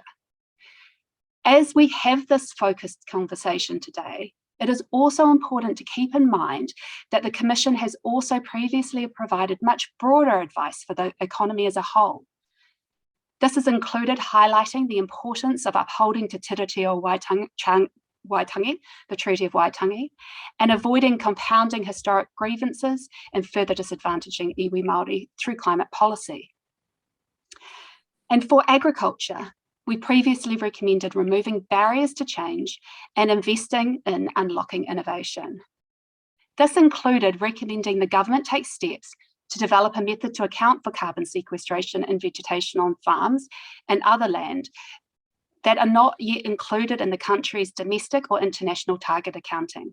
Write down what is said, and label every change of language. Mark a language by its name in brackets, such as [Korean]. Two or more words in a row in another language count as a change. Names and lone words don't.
[English] As we have this focused conversation today, it is also important to keep in mind that the Commission has also previously provided much broader advice for the economy as a whole. This has included highlighting the importance of upholding Te Tiriti o Waitangi, the Treaty of Waitangi, and avoiding compounding historic grievances and further disadvantaging [Māori] iwi Māori [English] through climate policy. And for agriculture, we previously recommended removing barriers to change and investing in unlocking innovation. This included recommending the government take steps to develop a method to account for carbon sequestration and vegetation on farms and other land that are not yet included in the country's domestic or international target accounting.